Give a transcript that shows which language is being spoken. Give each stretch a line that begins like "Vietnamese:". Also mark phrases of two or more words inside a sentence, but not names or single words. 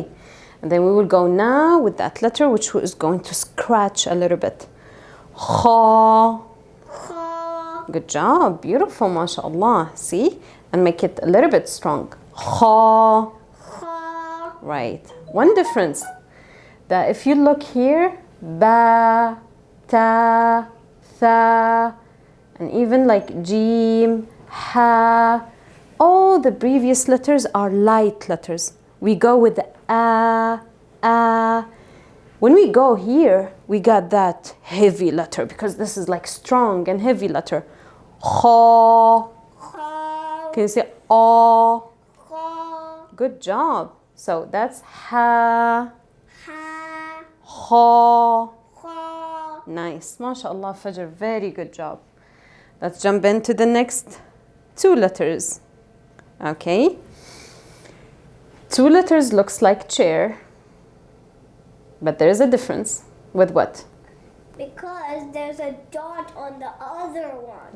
English: And then we will go now with that letter, which is going to scratch a little bit.
Arabic: Khaa. Kha.
English: Good job. Beautiful. MashaAllah. See? And make it a little bit strong.
Arabic: Khaa. Kha.
English: Right. One difference. That if you look here,
Arabic: ba, ta, tha,
English: and even like Jeem, ha, all the previous letters are light letters. We go with the a. When we go here, we got that heavy letter because this is like strong and heavy letter.
Arabic: Kha. Kha.
English: Can you say a?
Arabic: Kha.
English: Good job. So that's ha,
Arabic: Ha. kha. Kha.
English: Nice. MashaAllah, Fajr. Very good job. Let's jump into the next 2 letters. Okay. 2 letters looks like chair. But there's a difference. With what? Because there's a dot on the other one.